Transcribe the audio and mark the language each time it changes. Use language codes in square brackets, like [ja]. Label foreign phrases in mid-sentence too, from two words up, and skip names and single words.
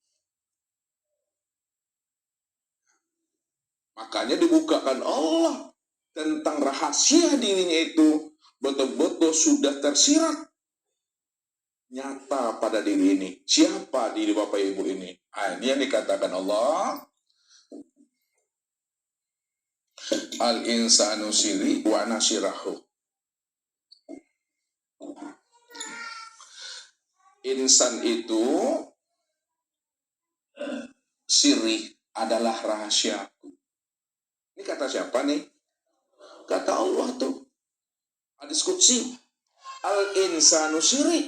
[id] Makanya dibukakan Allah tentang rahasia dirinya itu betul-betul sudah tersirat nyata pada diri ini. Siapa diri Bapak Ibu ini? Ini yang dikatakan Allah. [ar] الإنسان سري وناصره. [id] Insan itu siri adalah rahasiaku. Ini kata siapa nih? Kata Allah tuh. Hadis qudsi. [ar] الإنسان سري.